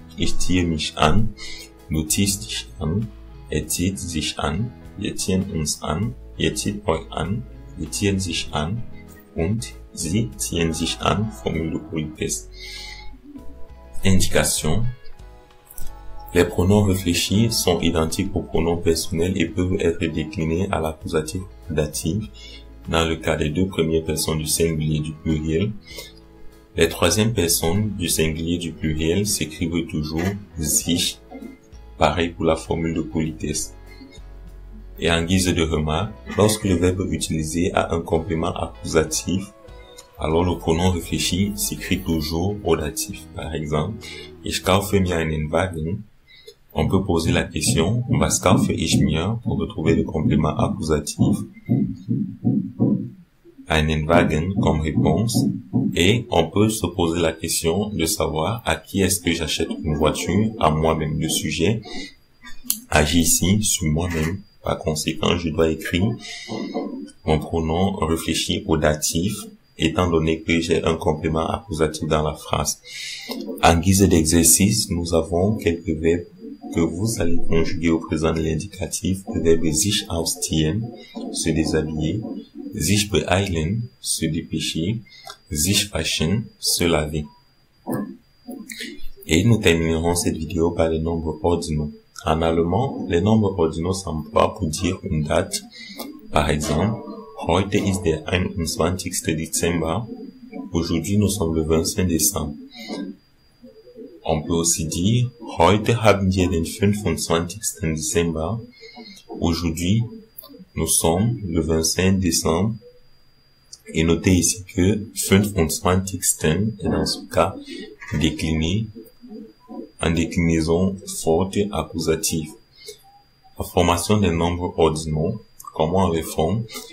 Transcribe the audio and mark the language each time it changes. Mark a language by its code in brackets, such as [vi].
[de] Ich ziehe mich an, du ziehst dich an, zieht sich an, wir ziehen uns an, ihr zieht euch an, wir ziehen sich an und sie ziehen sich an, [fr] formule de politesse. Indication. Les pronoms réfléchis sont identiques aux pronoms personnels et peuvent être déclinés à l'accusatif datif dans le cas des 2 premières personnes du singulier du pluriel. Les 3e personnes du singulier du pluriel s'écrivent toujours sich, pareil pour la formule de politesse. Et en guise de remarque, lorsque le verbe utilisé a un complément accusatif, alors le pronom réfléchi s'écrit toujours au datif. Par exemple, [de] ich kaufe mir einen Wagen. [fr] On peut poser la question, [de] was kaufe ich mir, [fr] pour retrouver le complément accusatif. [de] Einen Wagen [fr] comme réponse. Et on peut se poser la question de savoir à qui est-ce que j'achète une voiture, à moi-même. Le sujet agit ici sur moi-même. Par conséquent, je dois écrire mon pronom réfléchi au datif, étant donné que j'ai un complément accusatif dans la phrase. En guise d'exercice, nous avons quelques verbes que vous allez conjuguer au présent de l'indicatif. Le verbe sich ausziehen, se déshabiller, sich beeilen, se dépêcher, sich waschen, se laver. Et nous terminerons cette vidéo par les nombres ordinaux. En allemand, les nombres ordinaux s'emploient pour dire une date. Par exemple, [de] heute ist der 21. Dezember. [fr] Aujourd'hui, nous sommes le 25 décembre. On peut aussi dire, [de] heute haben wir den 25. Dezember. [fr] Aujourd'hui, nous sommes le 25 décembre. Et notez ici que 25 est dans ce cas décliné en déclinaison forte accusative. La formation des nombres ordinaux, comment on les forme?